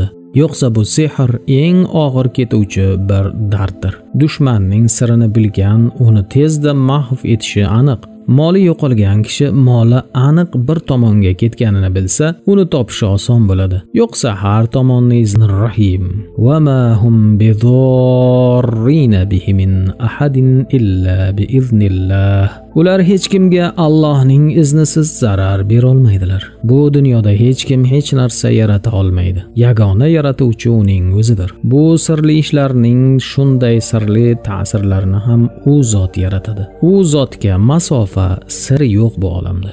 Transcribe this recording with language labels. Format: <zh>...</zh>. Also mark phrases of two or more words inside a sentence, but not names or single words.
<uz>Yo'qsa bu sehr eng og'ir ketuvchi bir darddir. Dushmanning sirini bilgan, uni tezda mahv etishi aniq. Moli yo'qolgan kishi moli aniq bir tomonga ketganini bilsa, uni topishi oson bo'ladi. Yo'qsa har tomonni iznir rahim.</uz> <ar>وما هم بضارين به من أحد إلا بإذن الله.</ar> <uz>Ular hech kimga Allohning iznisiz zarar bera olmaydilar. Bu dunyoda hech kim hech narsa yarata olmaydi. Yagona yaratuvchi uning o'zidir. Bu sirli ishlarning shunday sirli ta'sirlarini ham u zot yaratadi. U zotga masofa sir yo'q bu olamda.</uz>